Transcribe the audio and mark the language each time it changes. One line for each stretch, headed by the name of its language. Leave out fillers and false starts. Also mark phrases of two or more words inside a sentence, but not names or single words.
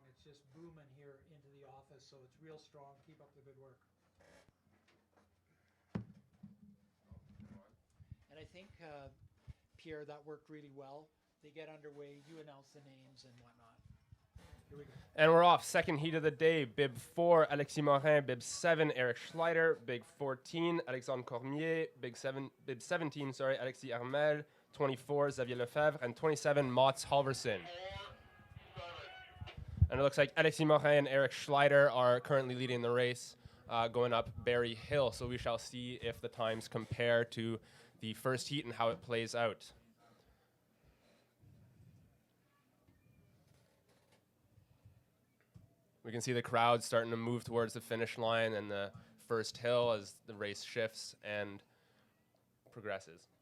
English: It's just booming here into the office, so it's real strong. Keep up the good work. And I think, Pierre, that worked really well. They get underway, you announce the names and whatnot. Here we go. And we're off. Second heat of the day. Bib 4, Alexis Morin. Bib 7, Eric Schleider. Bib 14, Alexandre Cormier. Bib 17, Alexis Hermel. 24, Xavier Lefebvre. And 27, Mats Halverson. And it looks like Alexis Morin and Eric Schleider are currently leading the race, going up Berry Hill. So we shall see if the times compare to the first heat and how it plays out. We can see the crowd starting to move towards the finish line and the first hill as the race shifts and progresses.